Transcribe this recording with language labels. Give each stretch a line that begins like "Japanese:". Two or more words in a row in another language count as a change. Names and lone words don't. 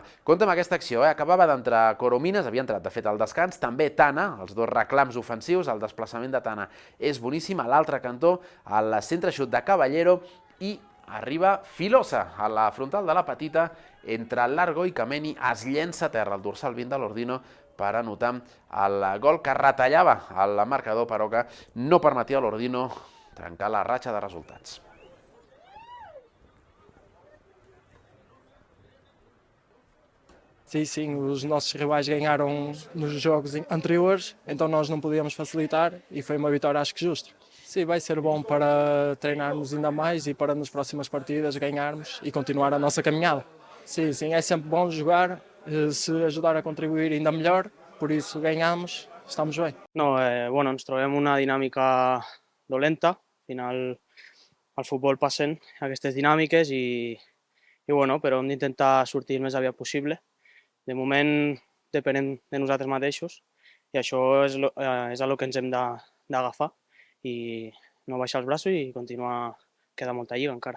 Catalan: Compte amb aquesta acció, acabava d'entrar Coromines, havia entrat de fet al descans, també Tana, els dos reclams ofensius, el desplaçament de Tana és boníssim, a l'altre cantó, al centre xut de Caballero, i arriba Filosa, a la frontal de la petita, entre Largo i Kameni, es llença a terra el dorsal 20 de l'Ordino per anotar el gol que retallava el marcador, però que no permetia a l'Ordino trencar la ratxa de resultats.
Portuguese: Sim, sim, os nossos rivais ganharam nos jogos anteriores, então nós não podíamos facilitar e foi uma vitória acho que justa. Sim, vai ser bom para treinarmos ainda mais e para nas próximas partidas ganharmos e continuar a nossa caminhada. Sim, sim, é sempre bom jogar, se ajudar a contribuir ainda melhor, por isso ganhamos, estamos bem.
Catalan: No, bueno, ens trobem una dinàmica dolenta, al final al futbol passen aquestes dinàmiques i bueno, però hem d'intentar sortir el més aviat possible. De moment depenem de nosaltres mateixos i això és el que ens hem d'agafar i no baixar els braços i continuar, queda molta lliga encara.